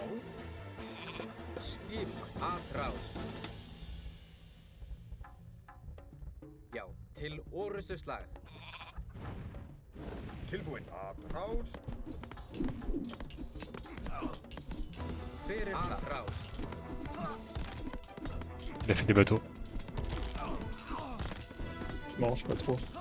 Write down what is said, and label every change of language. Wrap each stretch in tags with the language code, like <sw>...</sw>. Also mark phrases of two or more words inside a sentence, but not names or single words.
<is>Skipan. Atrás. Já. Til orustu slag. Tilbúin. Atrás. Hver er það? Atrás.</is> <fr>Il a fait des bateaux. Non, je sais pas trop.</fr>